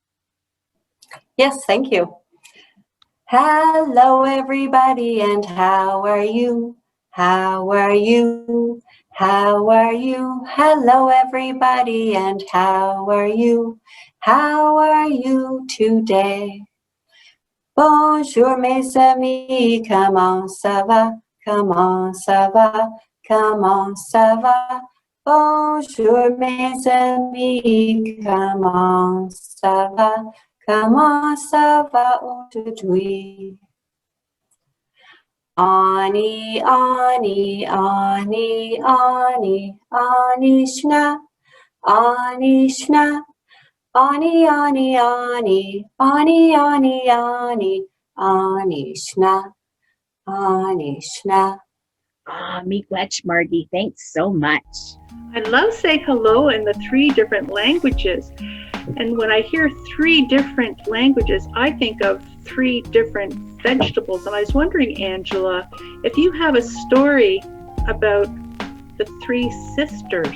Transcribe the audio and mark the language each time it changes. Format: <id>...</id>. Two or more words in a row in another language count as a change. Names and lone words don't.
<en>Yes, thank you. Hello, everybody, and how are you? How are you? How are you? Hello, everybody, and how are you? How are you today?</en> <fr>Bonjour, mes amis, comment ça va? Comment ça va? Comment ça va? Bonjour, mes amis, comment ça va? Comment ça va aujourd'hui? Ani, ani, ani, ani, ani, shna, ani, shna, ani, ani, ani, ani, ani, ani, ani, shna, ani, shna.</fr> <en>Miigwech, Margie, thanks so much. I love saying hello in the 3 different languages. And when I hear 3 different languages, I think of 3 different vegetables. And I was wondering, Angela, if you have a story about the 3 sisters.</en>